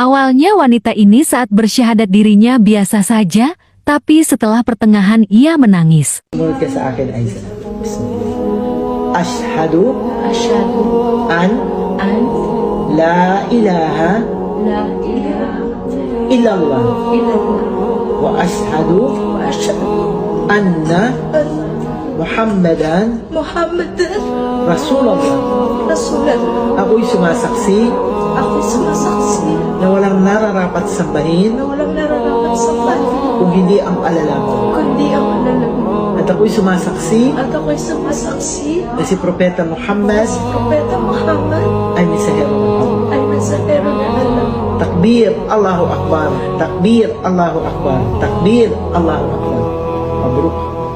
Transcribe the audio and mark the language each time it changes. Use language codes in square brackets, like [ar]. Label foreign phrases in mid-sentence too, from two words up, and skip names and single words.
[id] Awalnya wanita ini saat bersyahadat dirinya biasa saja, tapi setelah pertengahan ia menangis. [tl] Sumunod ka sa akin, Aiza. [ar] Bismillah. أشهد أن لا إله إلا الله وأشهد أن محمدا رسول الله. [tl] Ako'y sumasaksi na walang nararapat sambahin kung hindi ang alala mo. At ako'y sumasaksi na si Propeta Muhammad ay mensahero ng Allah. [ar] تكبير، الله أكبر. تكبير، الله أكبر. تكبير، الله أكبر. مبروك.